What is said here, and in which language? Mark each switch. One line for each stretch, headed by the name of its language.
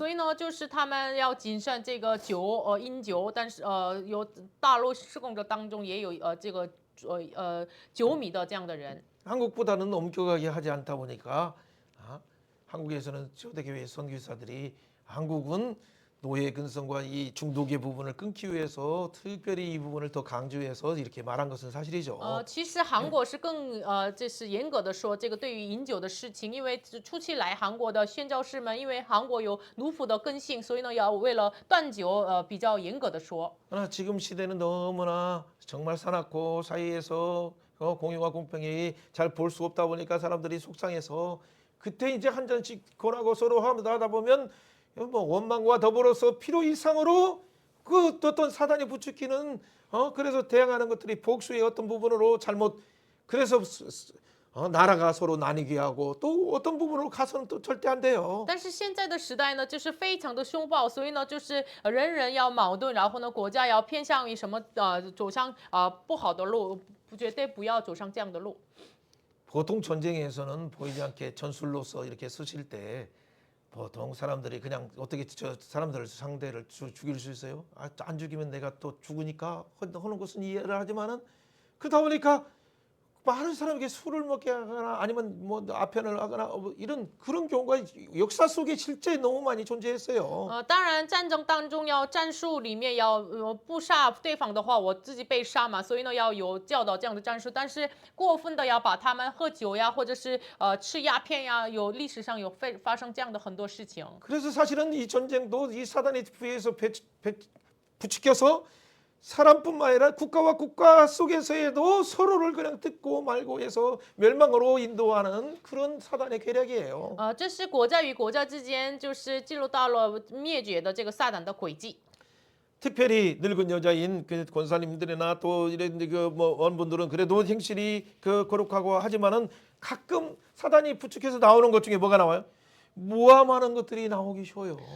Chinese: 所以呢，就是他们要谨慎这个酒，饮酒，但是有大陆施工者当中也有这个酒米的这样的人。
Korean: 한국보다는 엄격하게 하지 않다 보니까 한국에서는 초대교회 선교사들이 한국은 노예 근성과 이 중독의 부분을 끊기 위해서 특별히 이 부분을 더 강조해서 이렇게 말한 것은 사실이죠.
Chinese: 其实韩国是更这是严格的说这个对于饮酒的事情，因为初期来韩国的宣教士们，因为韩国有奴仆的根性，所以呢要为了断酒比较严格的说。
Korean: 그러나 지금 시대는 너무나 정말 사납고 사이에서 공유와 공평이 잘 볼 수 없다 보니까 사람들이 속상해서 그때 이제 한 잔씩 권하고 서로 하다 보면 뭐 원망과 더불어서 필요 이상으로 그 어떤 사단이 부추기는 그래서 대항하는 것들이 복수의 어떤 부분으로 잘못 그래서 나라가 서로 나뉘게 하고 또 어떤 부분으로 가서는 또 절대 안 돼요.
Chinese: 但是现在的时代呢，就是非常的凶暴，所以呢，就是人人要矛盾，然后呢，国家要偏向于什么走上不好的路，绝对不要走上这样的路。
Korean: 보통 전쟁에서는 보이지 않게 전술로서 이렇게 쓰실 때 보통 사람들이 그냥 어떻게 저 사람들을 상대를 죽일 수 있어요? 안 죽이면 내가 또 죽으니까 하는 것은 이해를 하지만은 그러다 보니까 많은 사람에게 술을 먹게 하거나 아니면 뭐 아편을 하거나 이런 그런 경우가 역사 속에 실제 너무 많이 존재했어요.
Chinese: 当然，战争当中要战术里面要不杀对方的话，我自己被杀嘛，所以呢要有教导这样的战术。但是过分的要把他们喝酒呀，或者是吃鸦片呀，有历史上有发生这样的很多事情。
Korean: 그래서 사실은 이 전쟁도 이 사단의 부에서 부추겨서 사람뿐만 아니라 국가와 국가 속에서에도 서로를 그냥 뜯고 말고 해서 멸망으로 인도하는 그런 사단의 계략이에요.
Chinese: 这是国家与国家之间就是记录到了灭绝的这个撒旦的轨迹。
Korean: 특별히 늙은 여자인 그 권사님들이나 또 이런 그뭐 원분들은 그래도 행실이 그 거룩하고 하지만은 가끔 사단이 부축해서 나오는 것 중에 뭐가 나와요? 모함하는 것들이 나오기 쉬워요.